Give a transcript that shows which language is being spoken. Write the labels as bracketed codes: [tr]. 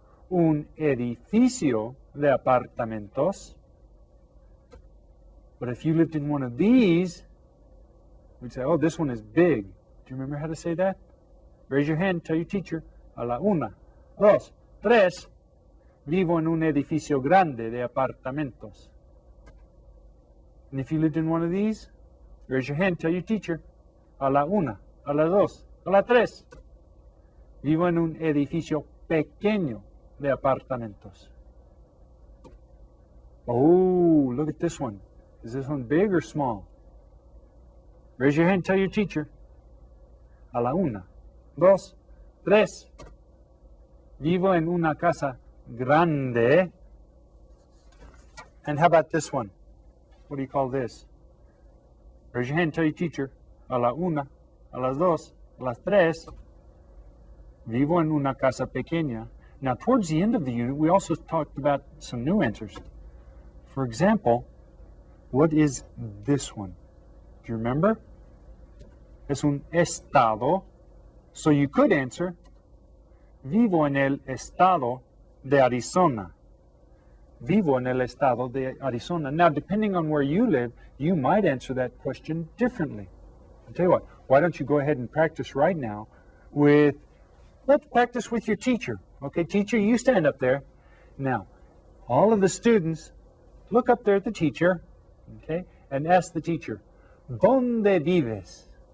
[es] Un edificio de apartamentos. [en] But if you lived in one of these, we'd say, oh, this one is big. Do you remember how to say that? Raise your hand, tell your teacher. [es] A la una, dos, tres. Vivo en un edificio grande de apartamentos. [en] And if you lived in one of these, raise your hand, tell your teacher. [es] A la una, a la dos, a la tres. Vivo en un edificio pequeño de apartamentos. [en] Oh, look at this one. Is this one big or small? Raise your hand, tell your teacher. [es] A la una, dos, tres. Vivo en una casa grande. [en] And how about this one? What do you call this? Raise your hand, tell your teacher. [es] A la una, a las dos, a las tres. Vivo en una casa pequeña. [en] Now, towards the end of the unit, we also talked about some new answers. For example, what is this one? Do you remember? [es] Es un estado. [en] So you could answer, [es] vivo en el estado de Arizona. Vivo en el estado de Arizona. [en] Now, depending on where you live, you might answer that question differently. I'll tell you what, why don't you go ahead and practice right now with, let's practice with your teacher. Okay, teacher, you stand up there. Now, all of the students, look up there at the teacher, okay, and ask the teacher, [es] ¿Dónde vives?